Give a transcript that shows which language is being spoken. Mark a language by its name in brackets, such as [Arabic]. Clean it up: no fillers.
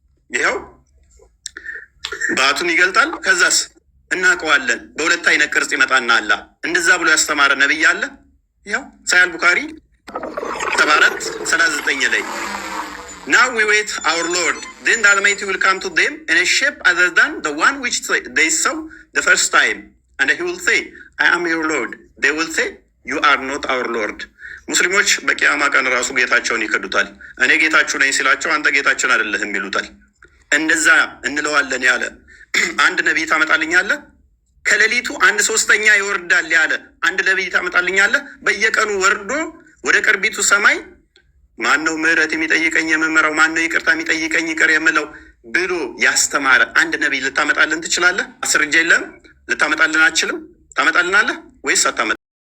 [Amharic] ይኸው ባቱን ይገልጣል። ከዛስ እናውቀዋለን በሁለት አይነት ቅርጽ ይመጣና አላህ እንደዛ ብሎ ያስተማረ ነቢይ አለ? ይኸው ሳያል ቡካሪ 74:39 ላይ [English] Now we wait our Lord, then the Almighty will come to them in a shape other than the one which they saw the first time, and he will say, I am your Lord. They will say, you are not our Lord. [Amharic] ሙስሊሞች በቂያማ ቀን ራሱ ጌታቸውን ይከዱታል። እኔ ጌታችሁ ነኝ ሲላቸው አንተ ጌታችን አይደለህም ይሉታል። እንደዛ እንለዋለን ያለ አንድ ነቢይ ታመጣልኛለህ? ከሌሊቱ 1/3 ይወርዳል ያለ አንድ ነቢይ ታመጣልኛለህ? በየቀኑ ወርዶ ወደ ቅርቢቱ ሰማይ ማን ነው ምህረት የሚጠይቀኝ የምመራው፣ ማን ነው ይቅርታ የሚጠይቀኝ ይቅር የምለው ብሎ ያስተማረ አንድ ነቢይ ልታመጣልን ትችላለህ? አስረጃ የለም? ልታመጣልን አትችልም? ታመጣልናለህ ወይስ አታመጣ?